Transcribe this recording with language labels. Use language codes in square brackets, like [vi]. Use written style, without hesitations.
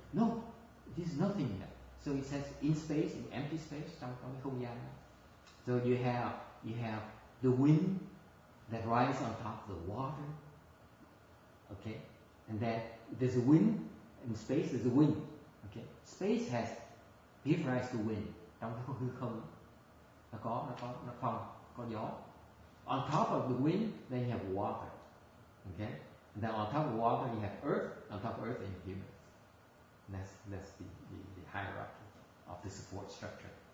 [en] No, it is nothing yet. So it says in space, in empty space, [vi] trong cái không gian. [en] So you have the wind that rises on top of the water. Okay? And then there's a wind, in space there's a wind. Okay? Space has give rise to wind. [vi] Trong cái hư không nó có gió. [en] On top of the wind, then you have water. Okay? And then on top of water you have earth, on top of earth you have human. That's the hierarchy of the support structure.